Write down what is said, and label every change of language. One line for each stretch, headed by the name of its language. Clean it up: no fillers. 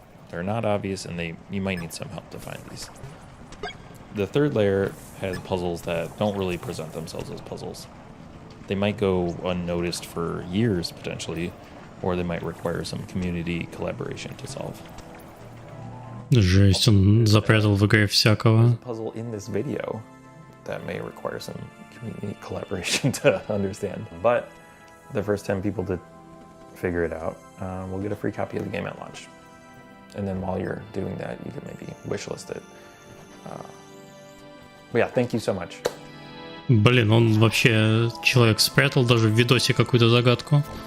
English: They're not obvious, and you might need some help to find these. The third layer has puzzles that don't really present themselves as puzzles. They might go unnoticed for years potentially, or they might require some community collaboration to solve.
Russian: Жесть, он запрятал в игре всякого.
English: Puzzle in this video that may require some community collaboration to understand. But the first 10 people to figure it out will get a free copy of the game at launch. And then while you're doing that, you can maybe wishlist it. But yeah, thank you so much.
Russian: Блин, он вообще, человек спрятал даже в видосе какую-то загадку.